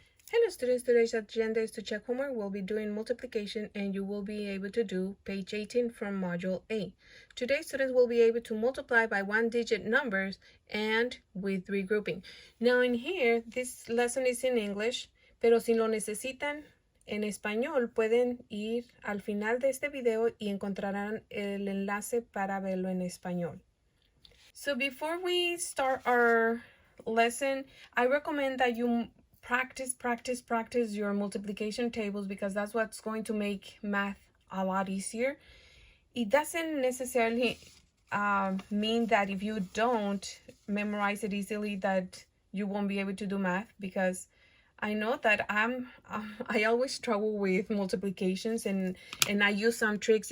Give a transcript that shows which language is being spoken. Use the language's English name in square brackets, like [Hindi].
[English] Hello students, today's agenda is to check homework. We'll be doing multiplication and you will be able to do page 18 from module A. Today students will be able to multiply by one-digit numbers and with regrouping. Now in here, this lesson is in English, [Spanish] pero si lo necesitan en español, pueden ir al final de este video y encontrarán el enlace para verlo en español. [English] So before we start our lesson, I recommend that you practice your multiplication tables because that's what's going to make math a lot easier. It doesn't necessarily mean that if you don't memorize it easily that you won't be able to do math, because I know that I always struggle with multiplications and I use some tricks.